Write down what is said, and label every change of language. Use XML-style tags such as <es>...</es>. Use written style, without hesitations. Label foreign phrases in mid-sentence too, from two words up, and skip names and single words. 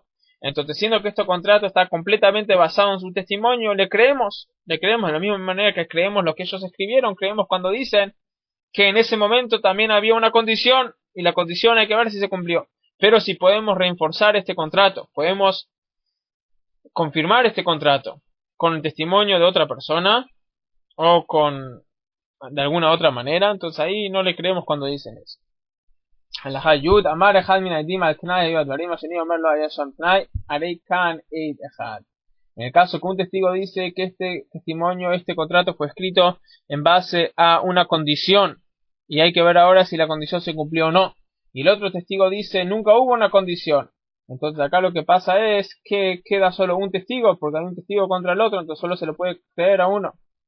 <es>Entonces, siendo que este contrato está completamente basado en su testimonio, le creemos de la misma manera que creemos lo que ellos escribieron, creemos cuando dicen que en ese momento también había una condición y la condición hay que ver si se cumplió. Pero si podemos reforzar este contrato, podemos confirmar este contrato con el testimonio de otra persona o de alguna otra manera, entonces ahí no le creemos cuando dicen eso.</es> <he>הלכה י' אמר אחד מן העדים על תנאי היו הדברים, השני אומר לא היה שם תנאי, הרי כאן עד אחד.</he> <es>En el caso que un testigo dice que este testimonio, este contrato fue escrito en base a una condición y hay que ver ahora si la condición se cumplió o no. Y el otro testigo dice nunca hubo una condición. Entonces acá lo que pasa es que queda solo un testigo, porque hay un testigo contra el otro, entonces solo se lo puede creer a uno.</es>